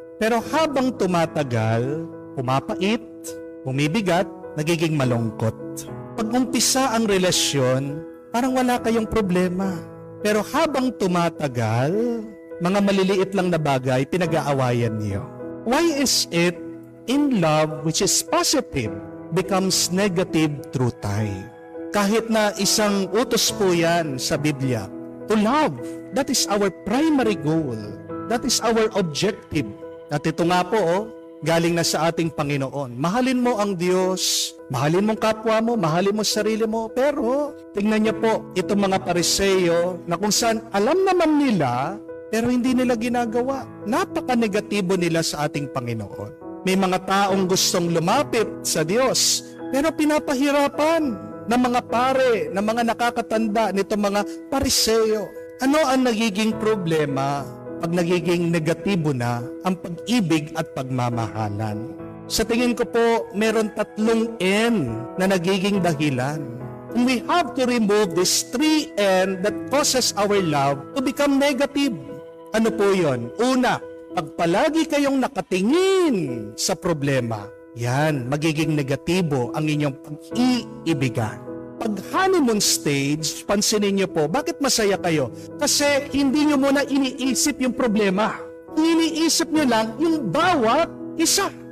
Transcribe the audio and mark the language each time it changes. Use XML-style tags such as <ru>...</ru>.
<tl>Pero habang tumatagal, pumapait, bumibigat, nagiging malungkot. Pag umpisa ang relasyon, parang wala kayong problema. Pero habang tumatagal, mga maliliit lang na bagay, pinag-aawayan niyo.</tl> <en>Why is it in love, which is positive, becomes negative through time?</en> <tl>Kahit na isang utos po yan sa Biblia,</tl> <en>to love, that is our primary goal. That is our objective.</en> <tl>At ito nga po, galing na sa ating Panginoon. Mahalin mo ang Diyos, mahalin mong kapwa mo, mahalin mo sarili mo. Pero, tingnan niyo po, itong mga Pariseo na kung saan alam naman nila pero hindi nila ginagawa. Napaka-negatibo nila sa ating Panginoon. May mga taong gustong lumapit sa Diyos, pero pinapahirapan ng mga pare, ng mga nakakatanda, nito mga Pariseo. Ano ang nagiging problema pag nagiging negatibo na ang pag-ibig at pagmamahalan? Sa tingin ko po, meron 3 N na nagiging dahilan.</tl> <en>And we have to remove this 3 N that causes our love to become negative.</en> <tl>Ano po yon? Una, pag palagi kayong nakatingin sa problema, yan, magiging negatibo ang inyong pag-iibigan. Pag honeymoon stage, pansinin niyo po, bakit masaya kayo? Kasi hindi niyo muna iniisip yung problema. Iniisip niyo lang yung bawat isa.</tl>